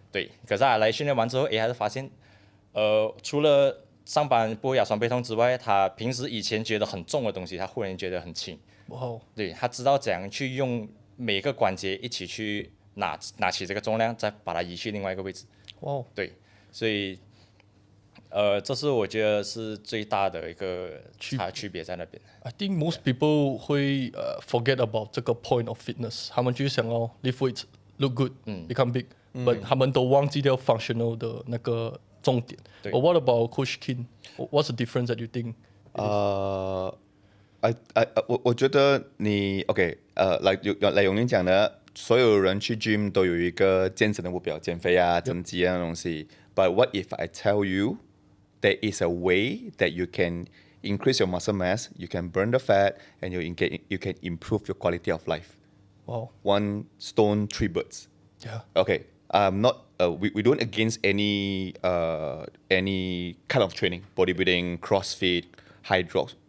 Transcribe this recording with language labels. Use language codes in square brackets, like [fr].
[zh] 对，可是他来训练完之后，还是发现除了上班不会腰酸背痛之外，他平时以前觉得很重的东西，他忽然觉得很轻。哇，对，他知道怎样去用每个关节一起去拿起这个重量，再把它移去另外一个位置。哇，对，所以这是我觉得是最大的一个区别在那边。 [en] I think most people 会forget about 这个 point of fitness， [zh] 他们就想要 [en] lift weights look good become big， but [zh] 他们都忘记掉 [en] functional [zh] 的那个重点。 [en] But what about Coach Keen? What's the difference that you think? [zh] 我觉得你 来永宁讲的，所有人去 gym 都有一个健身的目标，减肥啊、增肌啊那东西。 [en] But what if I tell you there is a way that you can increase your muscle mass, you can burn the fat, and you can improve your quality of life? Wow. One stone, three birds. Yeah. Okay. Not we don't against any kind of training, bodybuilding, CrossFit, hydrox.